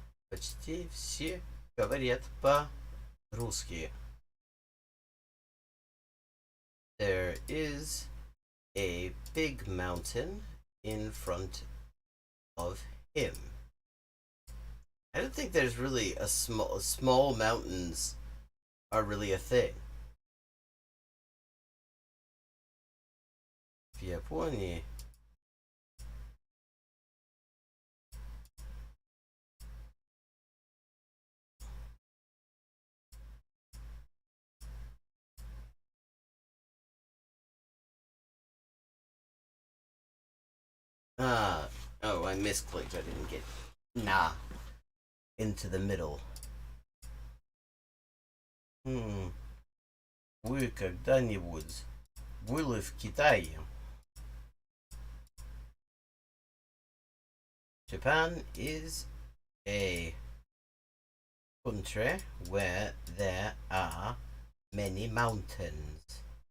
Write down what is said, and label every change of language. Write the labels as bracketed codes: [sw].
[ru] Почти все говорят по-русски. [en] There is a big mountain in front of him. I don't think there's really a small mountains are really a thing. [ru] В Японии [en] oh, I misclicked. I didn't get nah into the middle. [ru] Вы когда-нибудь были в Китае? [en] Japan is a country where there are many mountains.